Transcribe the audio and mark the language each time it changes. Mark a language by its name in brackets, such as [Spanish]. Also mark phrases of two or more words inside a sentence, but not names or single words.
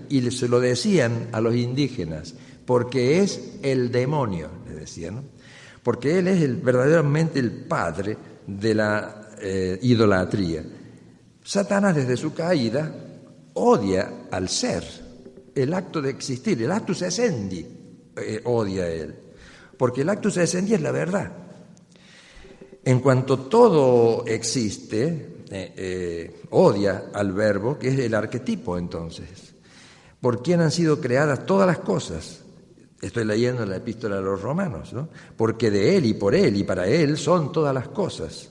[Spanish] Y se lo decían a los indígenas, porque es el demonio, le decían, ¿no? Porque él es verdaderamente el padre de la idolatría. Satanás, desde su caída, odia al ser, el acto de existir, el [Latin] actus essendi, [Spanish] odia a él. Porque el [Latin] actus essendi [Spanish] es la verdad. En cuanto todo existe, odia al verbo, que es el arquetipo entonces, por quien han sido creadas todas las cosas. Estoy leyendo la epístola a los romanos, ¿no? Porque de él y por él y para él son todas las cosas.